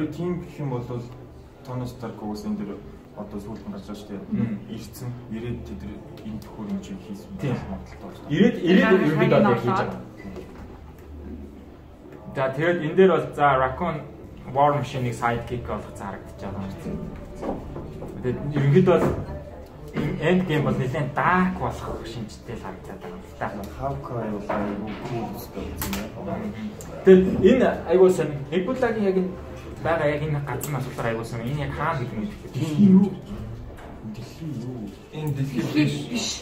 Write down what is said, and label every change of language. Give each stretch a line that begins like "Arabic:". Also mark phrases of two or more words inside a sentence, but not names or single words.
Mongolian: Тэгээ тийм гэх юм бол Tony Stark уус энэ дээр одоо сүүлд нь гарч байгаа шүү дээ. Ирсэн, ирээд тэд энэ төхөөрөмжийг хийсэн магадaltaй байна. Ирээд ерөнхийдөө яг хийж байгаа. За тэгээд энэ дээр бол за Raccoon War Machine-ыг sidekick болох зарагдаж байгаа юм. Тэгээд ерөнхийдөө бол
English: end game
Mongolian: бол нэлээд dark болох шинжтэй л харагдаад байгаа юм л та. Hawkeye бол айгүй cool үстэй юм байна. Тэгээд энэ айгүй сан Nebula-гийн яг энэ байгаа яг энэ газар асуултаар аягуулсан. Энэ яг хаана гэдэг юм бэ? Дэлхий юу? Энэ дэлхий биш.